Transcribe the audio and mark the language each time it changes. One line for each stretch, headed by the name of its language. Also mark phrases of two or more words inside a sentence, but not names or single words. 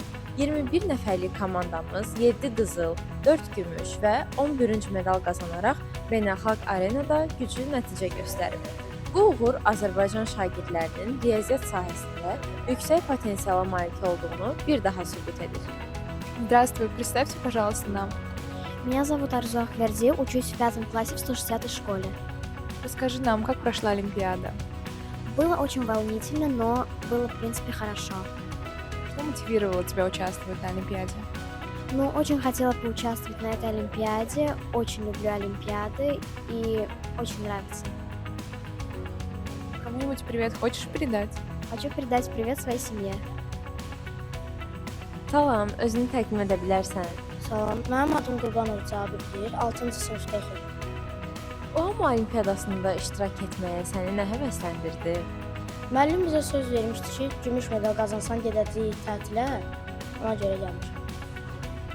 Azerbaijani: 21 nəfərlik komandamız 7 qızıl, 4 gümüş və 10 bürünc medal qazanaraq beynəlxalq arenada güclü nəticə göstərib. Bu uğur Azərbaycan şagirdlərinin riyaziyyat sahəsində yüksək potensiala malik olduğunu bir daha sübut edir.
Russian: Здравствуй, представьте, пожалуйста, нам. Меня зовут Арзу Ахверди, учусь в 5 классе в 160-й школе. Расскажи нам, как прошла Олимпиада? Было очень волнительно, но было, в принципе, хорошо. Что мотивировало тебя участвовать на Олимпиаде? Ну, очень хотела поучаствовать на этой Олимпиаде, очень люблю Олимпиады и очень нравится. Кому-нибудь привет хочешь передать? Хочу передать привет своей семье.
Azerbaijani: Salam, özünü təqdim edə bilərsən? Salam, mənim adım Qurbanov Cabirdir, 6-cı sinifdə oxuyuram. UAMMO olimpiadasında iştirak etməyə səni nə həvəsləndirdi? Müəllim bizə söz vermişdi ki, gümüş medal qazansan gedəcəyik tətilə, ona görə gəlmişəm.